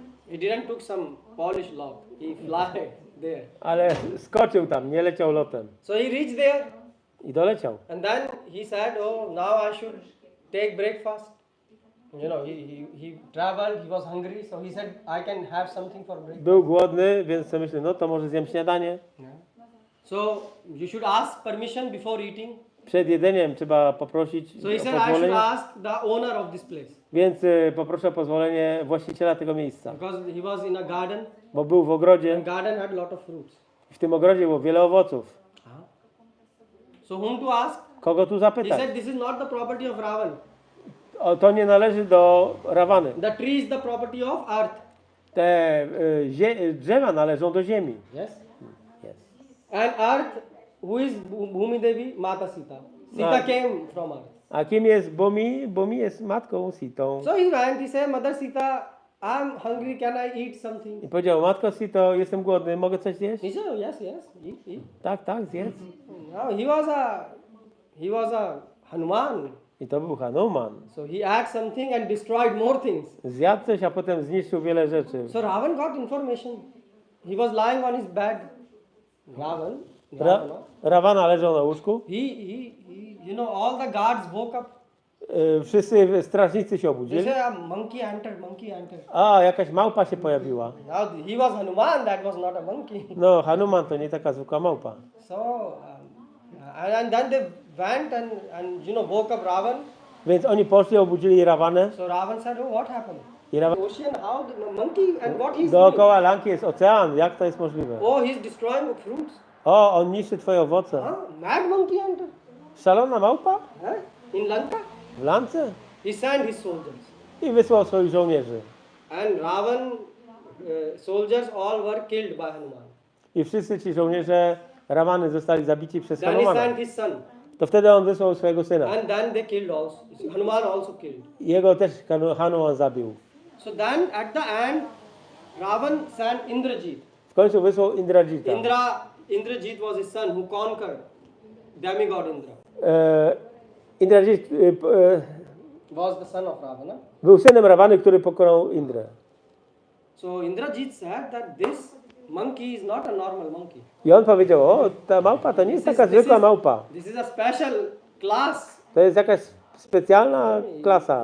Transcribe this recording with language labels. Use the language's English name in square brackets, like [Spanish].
[English] He didn't took some Polish lot. He fly there. [Polish] ale skoczył tam, nie leciał lotem. [English] So he reached there, [Polish] I doleciał. [English] and then he said, "Oh, now I should take breakfast." You know, he traveled. He was hungry, so he said, "I can have something for breakfast." [Polish] Był głodny, więc sobie myślę, no to może zjem śniadanie. [English] So you should ask permission before eating. [Polish] Przed jedzeniem trzeba poprosić [English] So he [Polish] o [English] said, I should [Polish] pozwolenie, [English] ask the owner of this place, [Polish] więc poproszę o pozwolenie właściciela tego miejsca, [English] because he was in a garden. [Polish] bo był w ogrodzie. [English] And garden had a lot of fruits. [Polish] W tym ogrodzie było wiele owoców. [English] So whom to ask? [Polish] Kogo tu [English] He [Polish] zapytać? [English] said, this is not the property of Ravan. [Polish] To nie należy do Rawany. [English] The tree is the property of earth. [Polish] Te drzewa należą do ziemi. [English] Yes. Yes. And earth, who is Bhumi Devi? Mata Sita. Sita Right. came from earth. [Polish] A kim jest Bumi? Bumi jest matką Sitą. [English] So he went, he said, Mother Sita, I'm hungry, can I eat something? [Polish] I powiedział, matko Sito, jestem głodny, mogę coś zjeść? [English] He said, yes, eat. [Polish] Tak, tak, zjedz. [English] Now he was a Hanuman. [Polish] I to był Hanuman. [English] So he ate something and destroyed more things. [Polish] Zjadł coś, a potem zniszczył wiele rzeczy. [English] So Ravan got information. He was lying on his bed. Ravan. [Polish] Rawana leżał na łóżku. [English] You know, all the guards woke up. [Polish] Wszyscy strażnicy się [English] They [Polish] obudzili. [English] say, monkey entered. [Polish] A, jakaś małpa się pojawiła. [English] Now he was Hanuman, that was not a monkey. [Polish] No, Hanuman to nie taka zwykła małpa. [English] So, and then they went and you know, woke up Ravan. [Polish] Więc oni poszli, obudzili Rawanę. [English] So Ravan said, oh, what happened? [Polish] I Rawan... [English] Ocean, how the monkey and what he's doing? [Polish] Dookoła Lanki jest ocean. Jak to jest możliwe? [English] Oh, he's destroying fruits. [Polish] O, on niszczy twoje owoce. [English] Mad monkey entered. [Polish] Szalona małpa? [English] In Lanka. [Polish] W Lance? [English] He sent his soldiers. [Polish] I wysłał swoich żołnierzy. [English] And Ravan soldiers all were killed by Hanuman. [Polish] I wszyscy ci żołnierze Rawany zostali zabici przez [English] Then he [Polish] Hanumana. [English] sent his son. [Polish] To wtedy on wysłał swojego syna. [English] And then they killed also. Hanuman also killed. [Polish] Jego też Hanuman zabił. [English] So then at the end, Ravan sent Indrajit. [Polish] W końcu wysłał Indrajita. [English] Indrajit was his son who conquered demigod Indra. Indrajit was the son of Ravana. [Polish] Był synem Rawany, który pokonał Indrę. [English] So Indrajit said that this monkey is not a normal monkey. [Polish] I on powiedział, o, ta małpa to nie jest taka zwykła małpa. [English] This is a special class. [Polish] To jest jakaś specjalna klasa.